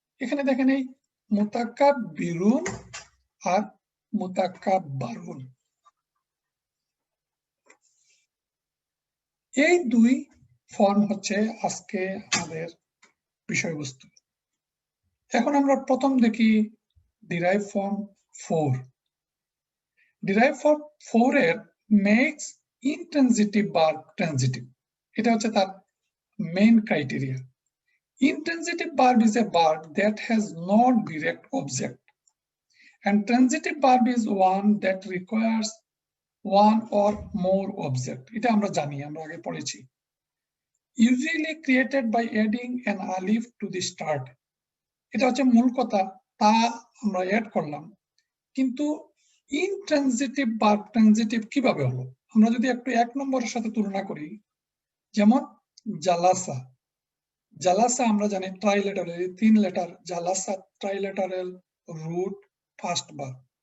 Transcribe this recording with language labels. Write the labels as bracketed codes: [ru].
[bn] এখানে দেখেন এই মুতাকাব্বিরুন আর মুতাকাব্বারুন, এই 2 ফর্ম হচ্ছে আজকে আমাদের বিষয়বস্তু। এখন আমরা প্রথম দেখি ডিরাইভ ফর্ম 4। ডিরাইভ ফর্ম 4 এর মেক্স ইনট্রানজিটিভ ভার্ব ট্রানজিটিভ, এটা হচ্ছে তার main criteria. [en] Intransitive verb is a verb that has no direct object, and transitive verb is one that requires one or more object. [bn] এটা আমরা জানি, আমরা আগে পড়েছি। [en] Usually created by adding an alif to the start. [bn] এটা হচ্ছে মূল কথা, তা আমরা অ্যাড করলাম, কিন্তু ইনট্রানজিটিভ ভার্ব ট্রানজিটিভ কিভাবে হলো? আমরা যদি একটু 1 নম্বরের সাথে তুলনা করি, যেমন জালাসা, জালাসা আমরা জানি ট্রাইলেটারেল, 3 লেটার, জালাসা ট্রাইলেটারেল, রুট, ফার্স্ট ভার্ব।